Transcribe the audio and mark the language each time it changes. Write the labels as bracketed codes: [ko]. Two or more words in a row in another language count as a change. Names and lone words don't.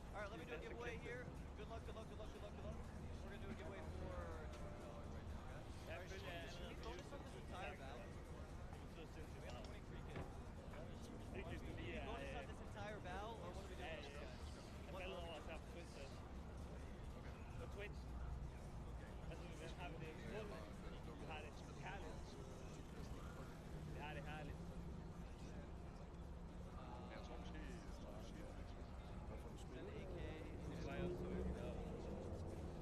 [en] let me do a giveaway here. Good luck, good luck, good luck, good luck, good luck. We're gonna do a giveaway for $200 right now, okay? Alright, should we bonus on this entire battle? We have 23k. [sv] Det [en] Do we bonus on this entire battle, or what are we doing with this guy? What [sv] Eller bonus? på Twitch. På Twitch. Alltså den här det här är härligt. Det här är härligt. [da] Jeg tror måske, [en] Then AK. [sv] Det var ju så.